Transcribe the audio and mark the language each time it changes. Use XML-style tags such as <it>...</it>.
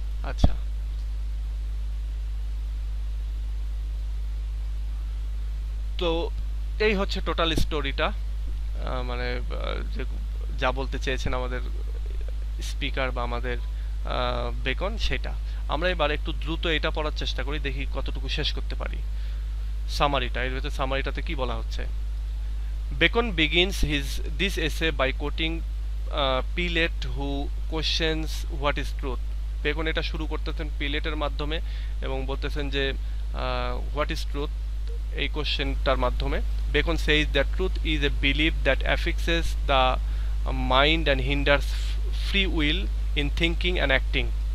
<bn>আচ্ছা, তো এই হচ্ছে টোটাল স্টোরিটা, মানে যে যা বলতে চেয়েছেন আমাদের স্পিকার বা আমাদের বেকন, সেটা আমরা এবার একটু দ্রুত এটা পড়ার চেষ্টা করি, দেখি কতটুকু শেষ করতে পারি। সামারিটা, এর ভিতরে সামারিটাতে কি বলা হচ্ছে।</bn> <en>Bacon begins this essay by quoting Pilate who questions what is truth।</en> <bn>Beacon এটা শুরু করতেছেন পিলেটের মাধ্যমে এবং বলতেছেন যে</bn> <en>what is truth</en> <bn>এই কোশ্চেনটার মাধ্যমে।</bn> <en>Bacon says that truth is a belief that affixes the mind and hinders free will in thinking and acting।</en>